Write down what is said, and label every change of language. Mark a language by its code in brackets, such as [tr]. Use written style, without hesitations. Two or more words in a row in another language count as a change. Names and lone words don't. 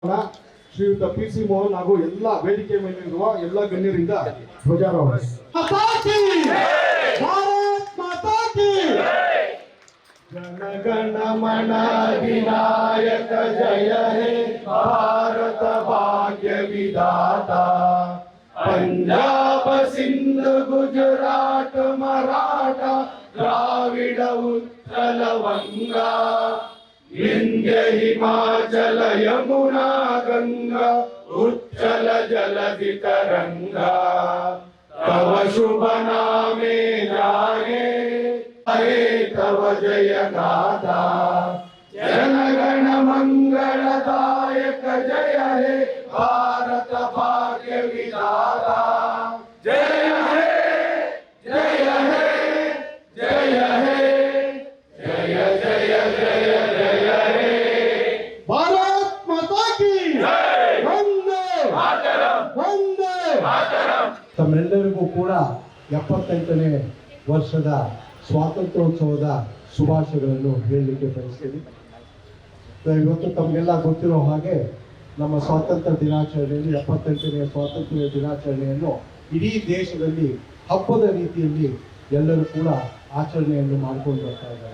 [kn] ಶ್ರೀಯುತ ಪಿ ಸಿ ಮೋಹನ್ ಹಾಗೂ ಎಲ್ಲ ವೇದಿಕೆ ಮೇಲಿರುವ ಎಲ್ಲ ಗಣ್ಯರಿಂದ ಧ್ವಜಾರೋಹಣ. [bn] জনগণ মন বিনায়ক জয় হে ভারত ভাগ্য বিধাতা. পঞ্জাব সিন্ধ গুজরাট মরাঠা দ্রাবিড় উৎকল বঙ্গ বিন্ধ্য হিমাচল যমুনা গঙ্গা উচ্ছল জলধি তরঙ্গ. তব শুভ নামে জাগে হরে তব জয় গাথা. জনগণ মঙ্গলদায়ক জয় হে ভারত ভাগ্য বিধাতা. জয় হে জয় হে জয় হে জয় জয় জয় জয় হে. [hi] भारत माता की [sa] वंदे वंदे मातरम. [kn] ತಮ್ಮೆಲ್ಲರಿಗೂ ಕೂಡ 78ನೇ ವರ್ಷದ ಸ್ವಾತಂತ್ರ್ಯೋತ್ಸವದ ಶುಭಾಶಯಗಳನ್ನು ಹೇಳಲಿಕ್ಕೆ ಬಯಸ್ತೀನಿ. ಇವತ್ತು ತಮಗೆಲ್ಲ ಗೊತ್ತಿರೋ ಹಾಗೆ ನಮ್ಮ ಸ್ವಾತಂತ್ರ್ಯ ದಿನಾಚರಣೆಯಲ್ಲಿ 78ನೇ ಸ್ವಾತಂತ್ರ್ಯ ದಿನಾಚರಣೆಯನ್ನು ಇಡೀ ದೇಶದಲ್ಲಿ ಹಬ್ಬದ ರೀತಿಯಲ್ಲಿ ಎಲ್ಲರೂ ಕೂಡ ಆಚರಣೆಯನ್ನು ಮಾಡ್ಕೊಂಡು ಬರ್ತಾ ಇದ್ದಾರೆ.